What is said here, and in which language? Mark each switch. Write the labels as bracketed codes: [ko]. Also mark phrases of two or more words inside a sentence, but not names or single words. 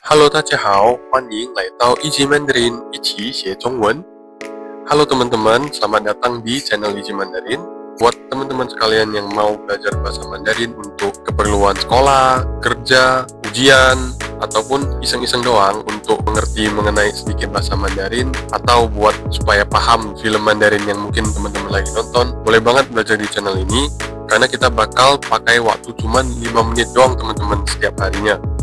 [zh] Hello，大家好，欢迎来到一级 Mandarin，一起学中文。 [id] Halo teman-teman, selamat datang di channel Easy Mandarin. Buat teman-teman sekalian yang mau belajar bahasa Mandarin untuk keperluan sekolah, kerja, ujian, ataupun iseng-iseng doang untuk mengerti mengenai sedikit bahasa Mandarin, atau buat supaya paham film Mandarin yang mungkin teman-teman lagi nonton, boleh banget belajar di channel ini, karena kita bakal pakai waktu cuman 5 menit doang teman-teman setiap harinya.